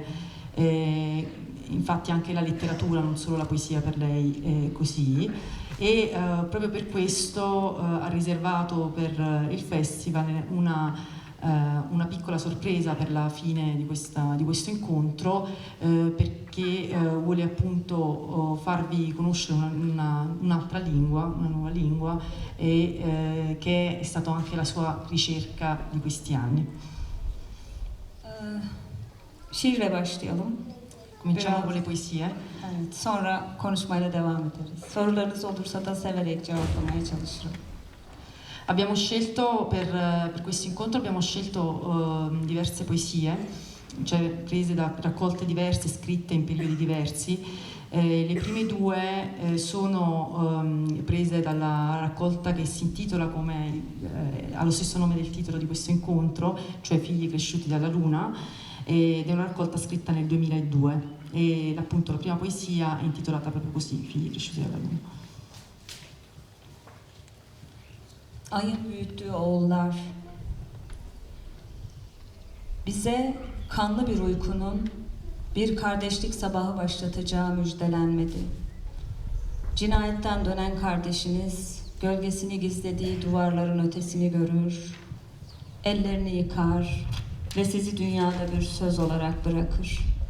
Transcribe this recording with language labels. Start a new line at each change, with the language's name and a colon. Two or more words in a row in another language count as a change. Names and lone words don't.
Italian: Infatti anche la letteratura, non solo la poesia, per lei è così, e proprio per questo ha riservato per il festival una piccola sorpresa per la fine di questo incontro, perché vuole appunto farvi conoscere un'altra lingua, una nuova lingua, che è stata anche la sua ricerca di questi anni.
Turkish: Şiirle başlayalım.
Italian: Cominciamo con le poesie.
Turkish: Evet, sonra konuşmayla devam ederiz. Sorularınız olursa da severek cevaplamaya çalışırım.
Italian: Abbiamo scelto per questo incontro diverse poesie, cioè prese da raccolte diverse, scritte in periodi diversi. Le prime due sono prese dalla raccolta che si intitola ha lo stesso nome del titolo di questo incontro, cioè Figli cresciuti dalla luna, ed è una raccolta scritta nel 2002, e appunto la prima poesia è intitolata proprio così, Figli cresciuti dalla luna.
Turkish: Ayın büyüttüğü oğullar, bize kanlı bir uykunun bir kardeşlik sabahı başlatacağı müjdelenmedi. Cinayetten dönen kardeşiniz gölgesini gizlediği duvarların ötesini görür, ellerini yıkar ve sizi dünyada bir söz olarak bırakır.